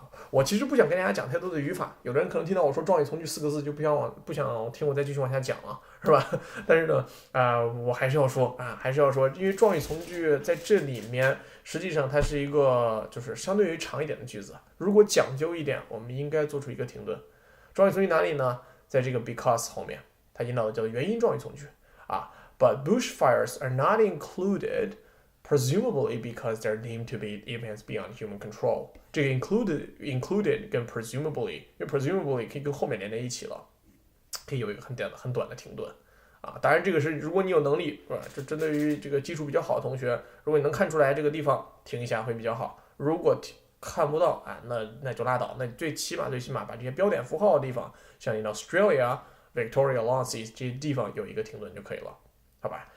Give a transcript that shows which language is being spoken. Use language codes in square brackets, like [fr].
[zh] 我其实不想跟大家讲太多的语法，有的人可能听到我说状语从句4个字就不想听我再继续往下讲了，是吧？但是呢，我还是要说因为状语从句在这里面实际上它是一个就是相对于长一点的句子，如果讲究一点，我们应该做出一个停顿。状语从句哪里呢？在这个 [en] because [zh] 后面，它引导的叫做原因状语从句 [en] But bushfires are not included.Presumably because they're deemed to be events beyond human control. [zh] 这个 included 跟 presumably， 因为 presumably 可以跟后面连在一起了，可以有一个很短的停顿当然这个是如果你有能力，是吧？这针对于这个基础比较好的同学，如果你能看出来这个地方停一下会比较好。如果看不到那就拉倒。那最起码把这些标点符号的地方，像你 Australia、Victoria、Lawrence 这些地方有一个停顿就可以了，好吧？